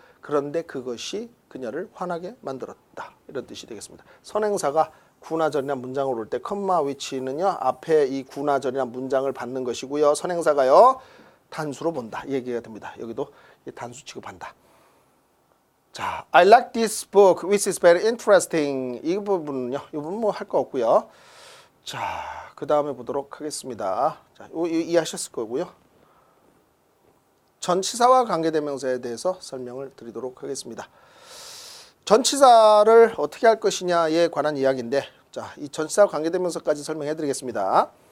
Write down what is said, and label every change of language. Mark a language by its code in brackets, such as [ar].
[ko] 그런데 그것이 그녀를 화나게 만들었다. 이런 뜻이 되겠습니다. 선행사가 구나 절이나 문장을 올 때 컴마 위치는요. 앞에 이 구나 절이나 문장을 받는 것이고요. 선행사가요. 단수로 본다. 이 얘기가 됩니다. 여기도 단수 취급한다. [en] 자, I like this book, which is very interesting. [ko] 이 부분은요, 이 부분 뭐 할 거 없고요. 자, 그 다음에 보도록 하겠습니다. 자, 이해하셨을 거고요. 전치사와 관계대명사에 대해서 설명을 드리도록 하겠습니다. 전치사를 어떻게 할 것이냐에 관한 이야기인데, 자, 이 전치사와 관계대명사까지 설명해 드리겠습니다.